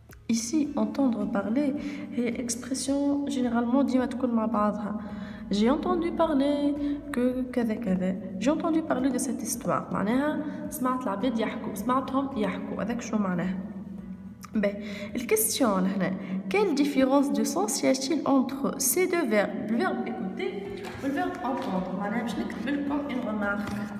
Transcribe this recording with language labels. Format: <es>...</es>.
<fr>Ici, entendre parler est expression généralement</fr> <ar>ديما تكون مع بعضها.</ar> <fr>J'ai entendu parler que</fr> <ar>كذا كذا.</ar> <fr>J'ai entendu parler de cette histoire.</fr> <ar>معناها سمعت العباد يحكوا، سمعتهم يحكوا. هذاك شنو معناها؟</ar> <fr>Ben, la question là, quelle différence de sens y a-t-il entre ces deux verbes, le verbe écouter ou le verbe entendre?</fr> <ar>معناها باش نكتب لكم</ar> <fr>une remarque.</fr>